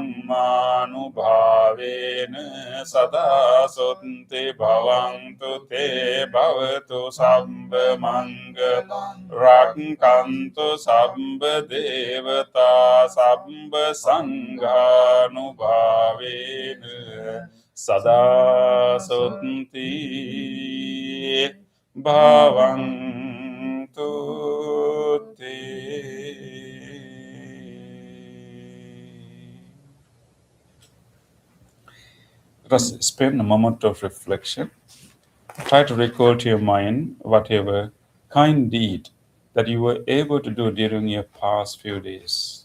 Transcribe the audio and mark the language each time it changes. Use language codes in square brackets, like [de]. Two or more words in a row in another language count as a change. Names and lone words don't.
[pi] dhammanubhavena sada sotanti bhavantu te bhavatu sabbha mangalang rakkantu sabbha devata sabbha sanghanubhavena Sada sotanti bhavantu te. [en] Let us spend a moment of reflection. Try to recall to your mind whatever kind deed that you were able to do during your past few days.